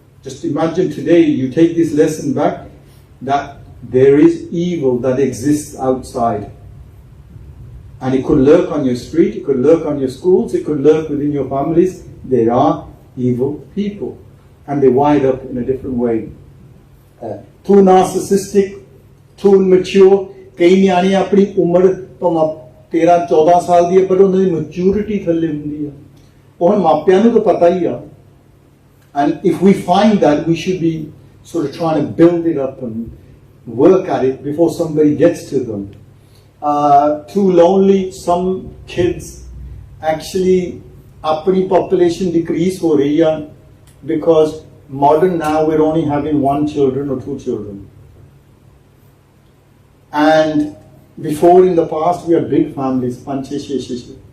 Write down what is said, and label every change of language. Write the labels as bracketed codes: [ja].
[en] Just imagine today you take this lesson back, that there is evil that exists outside. And it could lurk on your street, it could lurk on your schools, it could lurk within your families. There are evil people. And they wind up in a different way. Too narcissistic, too immature. [pa] ਕਈ ਨਿਆਣੇ ਆਪਣੀ ਉਮਰ ਭਾਵੇਂ 13-14 ਸਾਲ ਦੀ ਹੈ ਪਰ ਉਹਨਾਂ ਦੀ ਮੈਚੂਰਿਟੀ ਥੱਲੇ ਹੁੰਦੀ ਆ. ਉਹ ਹੁਣ ਮਾਪਿਆਂ ਨੂੰ ਤਾਂ ਪਤਾ ਹੀ ਆ. [en] And if we find that, we should be sort of trying to build it up and work at it before somebody gets to them. Too lonely. Some kids actually [hi] apni population decrease ho rahi hai [en] because modern now we're only having 1 children or 2 children, and before in the past we had big families, 5, 6, 6.